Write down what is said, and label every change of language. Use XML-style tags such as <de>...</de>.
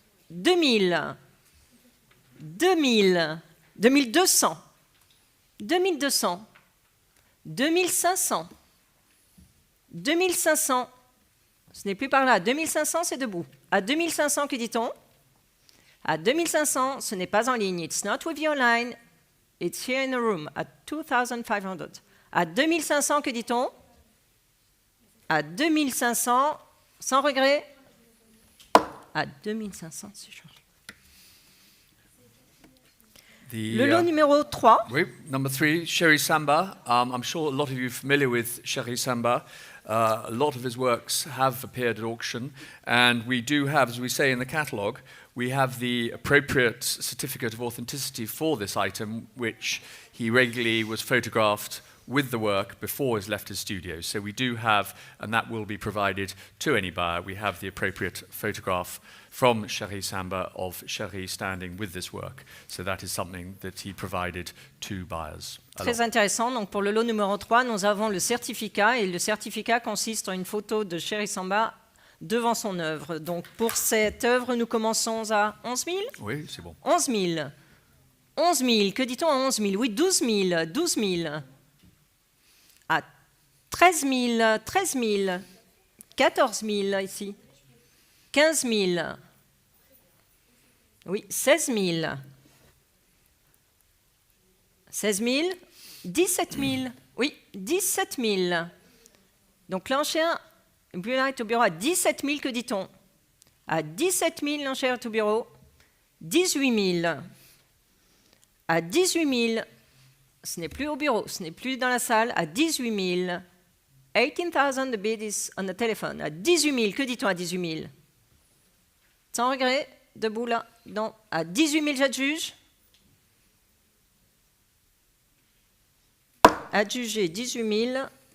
<fr>2000, 2000, 2200, 2200, 2500, 2500, ce n'est plus par là, 2500 c'est debout. À 2500, que dit-on? À 2500, ce n'est pas en ligne.</fr> <en>It's not with you online, it's here in the room, at 2500.</en> <fr>À 2500, que dit-on? À 2500, sans regret. À 2500, c'est cher. Le lot numéro 3.</fr> <en>Oui, number 3, Chéri Samba. I'm sure a lot of you are familiar with Chéri Samba. A lot of his works have appeared at auction, and we do have, as we say in the catalogue, we have the appropriate certificate of authenticity for this item, which he regularly was photographed with the work before he's left his studio. So we do have, and that will be provided to any buyer, we have the appropriate photograph from Chéri Samba of Chéri standing with this work. So that is something that he provided to buyers.</en> <fr>Très intéressant. Donc pour le lot numéro 3, nous avons le certificat, et le certificat consiste en une photo de Chéri Samba devant son œuvre. Donc pour cette œuvre, nous commençons à 11 000. Oui, c'est bon. 11 000. 11 000. Que dit-on à 11 000? Oui, 12 000. 12 000. À 13 000. 13 000. 14 000 ici. 15 000. Oui, 16 000. 16 000. 17 000. Oui, 17 000. Donc l'enchère est au bureau à 17 000, que dit-on? À 17 000, l'enchère est au bureau. 18 000. à 18 000. Ce n'est plus au bureau, ce n'est plus dans la salle, à 18 000.</fr> <en>18,000, the bid is on the telephone.</en> <fr>À 18 000, que dit-on à 18 000? Sans regret, debout là, non. À 18 000, j'adjuge. Adjugé 18 000.</fr>